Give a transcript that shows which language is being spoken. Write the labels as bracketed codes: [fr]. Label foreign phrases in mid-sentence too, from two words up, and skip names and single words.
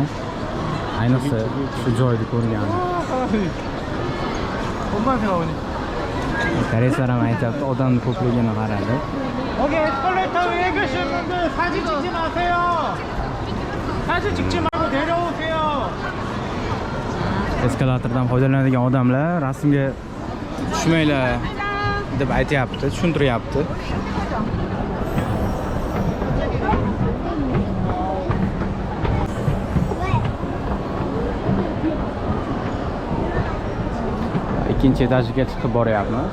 [uz] Ayniqsa shu joyni ko'rgan. Koreyslar ham aytayapti, odamning ko'pligini qaradi. [ko] 여기 에스컬레이터 위에 계신 분들 사진 찍지 마세요. 사진 찍지 말고 내려오세요. [uz] Eskalatordan foydalanadigan odamlar rasmga tushmanglar deb aytayapti, tushuntiryapti. Ikkinchi etajiga chiqib boryapmiz.